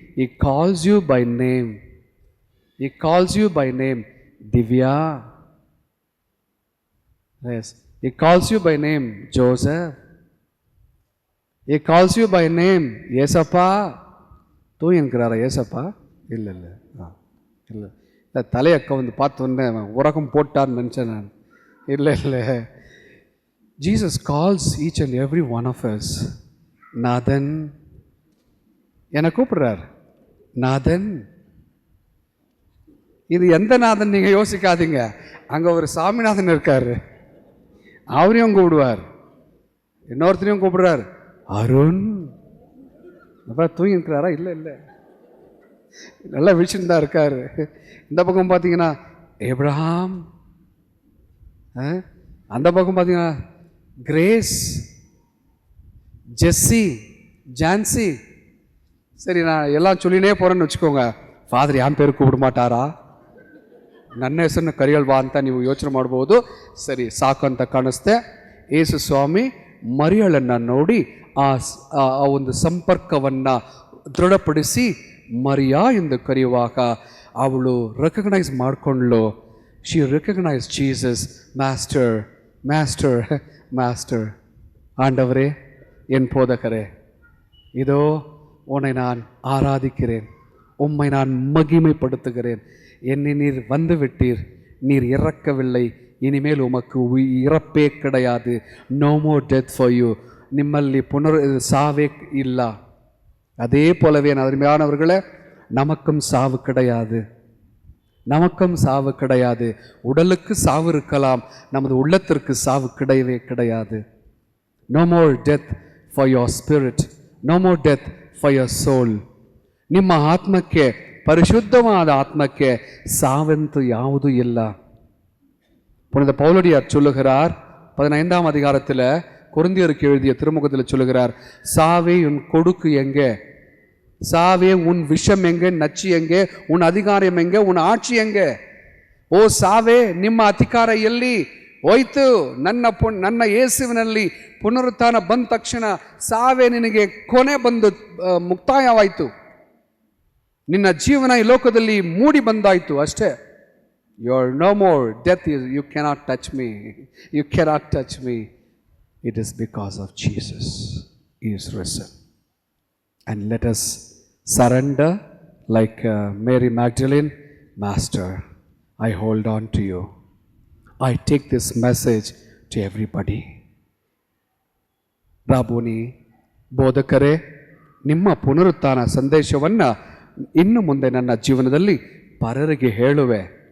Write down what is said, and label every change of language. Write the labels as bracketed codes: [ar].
[en] He calls you by name. He calls you by name, Divya. Yes. He calls you by name, Joseph. He calls you by name, Yesappa. [ta] தூங்கின்கிறாரா ஏசப்பா? இல்லை இல்லை இல்லை இல்லை, தலையக்க வந்து பார்த்தோன்னே உறக்கம் போட்டான்னு நினச்சேன் நான். இல்லை இல்லை, [en] Jesus calls each and every one of us [ta] நாதன். என்னை கூப்பிடுறார் நாதன். இது எந்த நாதன் நீங்கள் யோசிக்காதீங்க. அங்கே ஒரு சாமிநாதன் இருக்கார், அவரையும் கூப்பிடுவார். இன்னொருத்தரையும் கூப்பிடுறார், அருண். அப்போ தூங்கிருக்கிறாரா? இல்லை இல்லை, நல்லா விழிச்சுட்டு தான் இருக்கார். இந்த பக்கம் பார்த்தீங்கன்னா ஏப்ரஹாம், அந்த பக்கம் பார்த்தீங்கன்னா கிரேஸ், ஜெஸ்ஸி, ஜான்சி. சரி, நான் எல்லாம் சொல்லினே போகிறேன்னு வச்சுக்கோங்க. [kn] ಫಾದರ್ ಯಾನ್ ಪೇರು ಕೂಬಿಡ ಮಾಟಾರಾ? ನನ್ನ ಹೆಸರನ್ನು ಕರೆಯಲ್ವಾ ಅಂತ ನೀವು ಯೋಚನೆ ಮಾಡ್ಬೋದು. ಸರಿ, ಸಾಕು ಅಂತ ಕಾಣಿಸ್ತೆ. ಯೇಸು ಸ್ವಾಮಿ ಮರಿಯಳನ್ನು ನೋಡಿ ಆ ಒಂದು ಸಂಪರ್ಕವನ್ನು ದೃಢಪಡಿಸಿ ಮರಿಯಾ ಎಂದು ಕರೆಯುವಾಗ ಅವಳು recognise ಮಾಡಿಕೊಂಡ್ಳು. [en] She recognise Jesus, master master master. [ta] ஆண்டவரே, என் போதகரே, இதோ உன்னை நான் ஆராதிக்கிறேன், உம்மை நான் மகிமைப்படுத்துகிறேன். என்னை நீர் வந்து விட்டீர், நீர் இறக்கவில்லை, இனிமேல் உமக்கு இறப்பே கிடையாது. [en] No more death for you. [kn] ನಿಮ್ಮಲ್ಲಿ சாவே ಇಲ್ಲ. [ta] அதே போலவே அருமையானவர்களே, நமக்கும் சாவு கிடையாது, நமக்கும் சாவு கிடையாது. உடலுக்கு சாவு இருக்கலாம், நமது உள்ளத்திற்கு சாவு கிடையவே கிடையாது. [en] No more death for your spirit, no more death for your soul. [kn] ನಿಮ್ಮ ಆತ್ಮಕ್ಕೆ, ಪರಿಶುದ್ಧವಾದ ಆತ್ಮಕ್ಕೆ [ta] சாவென்று [kn] ಯಾವುದೂ ಇಲ್ಲ. [ta] புனித பவுலடியார் சொல்லுகிறார் 15ஆம் அதிகாரத்தில் கொரிந்தியருக்கு எழுதிய திருமுகத்தில் சொல்லுகிறார், சாவே உன் கொடுக்கு எங்கே, சாவே உன் விஷம் எங்கே, நச்சு எங்கே, உன் அதிகாரம் எங்கே, உன் ಆட்சி எங்கே? [kn] ಓ ಸಾವೇ, ನಿಮ್ಮ ಅಧಿಕಾರ ಎಲ್ಲಿ ಹೋಯ್ತು? ನನ್ನ ಯೇಸುವಿನಲ್ಲಿ ಪುನರುತ್ಥಾನ ಬಂದ ತಕ್ಷಣ ಸಾವೇ ನಿನಗೆ ಕೊನೆ ಬಂದು ಮುಕ್ತಾಯವಾಯಿತು. ನಿನ್ನ ಜೀವನ ಈ ಲೋಕದಲ್ಲಿ ಮೂಡಿ ಬಂದಾಯಿತು ಅಷ್ಟೇ. [en] You are no more. Death is you cannot touch me, you cannot touch me. It is because of Jesus is risen. And let us surrender like Mary Magdalene. Master, I hold on to you. I take this message to everybody. [kn] ರಾಬೋನಿ, ಬೋಧಕರೇ, ನಿಮ್ಮ ಪುನರುತ್ಥಾನ ಸಂದೇಶವನ್ನು ಇನ್ನು ಮುಂದೆ ನನ್ನ ಜೀವನದಲ್ಲಿ ಪರರಿಗೆ ಹೇಳುವೆ.